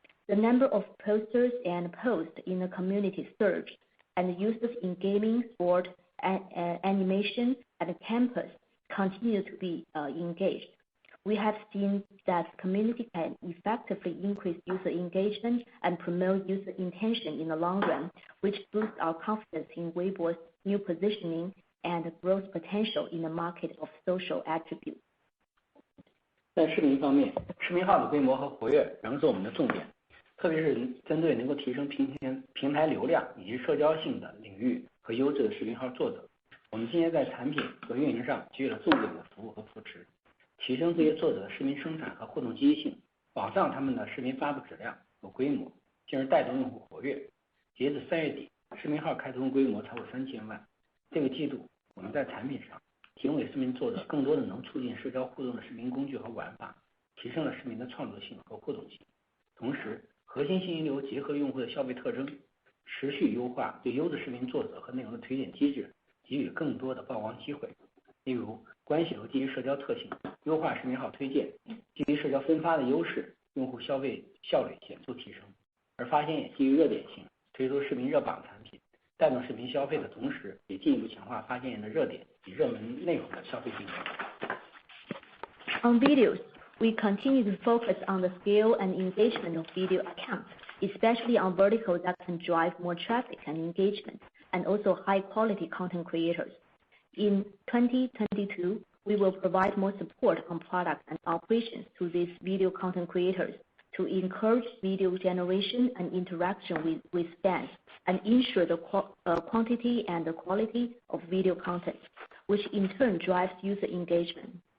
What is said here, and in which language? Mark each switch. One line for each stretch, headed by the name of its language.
English: The number of posters and posts in the community surged, and users in gaming, sport, animation, and campus continue to be engaged. We have seen that community can effectively increase user engagement and promote user intention in the long run, which boosts our confidence in Weibo's new positioning and growth potential in the market of social attributes.
Chinese: 在视频方面，视频号的规模和活跃仍是我们的重点，特别是针对能够提升平台流量以及社交性的领域和优质的视频号作者，我们今年在产品和运营上给予了重点的服务和扶持，提升这些作者的视频生产和互动积极性，保障他们的视频发布质量和规模，进而带动用户活跃。截至3月底，视频号开通规模超过3000万。这个季度，我们在产品上提供给视频作者更多的能促进社交互动的视频工具和玩法，提升了视频的创作性和互动性。同时，核心信息流结合用户的消费特征，持续优化对优质视频作者和内容的推荐机制，给予更多的曝光机会。例如，关系流基于社交特性，优化视频号推荐，基于社交分发的优势，用户消费效率显著提升。而发现也基于热点性，推出视频热榜产品，带动视频消费的同时，也进一步强化发现的热点与热门内容的消费定位。
English: On videos, we continue to focus on the scale and engagement of video accounts, especially on verticals that can drive more traffic and engagement, and also high-quality content creators. In 2022, we will provide more support on products and operations to these video content creators to encourage video generation and interaction with fans and ensure the quantity and the quality of video content, which in turn drives user engagement.